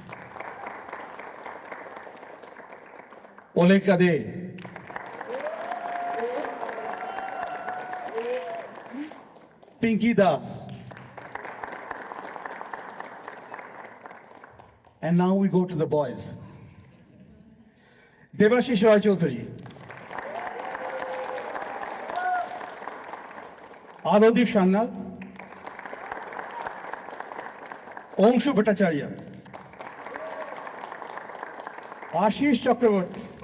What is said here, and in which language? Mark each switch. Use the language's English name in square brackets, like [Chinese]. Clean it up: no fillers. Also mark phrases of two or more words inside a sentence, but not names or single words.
[English] Oleg Kade. Pinky Das. And now we go to the boys. Debashish Roy Chaudhary. Adodip Shannal. Omshu Bhattacharya. Ashish Chakraborty.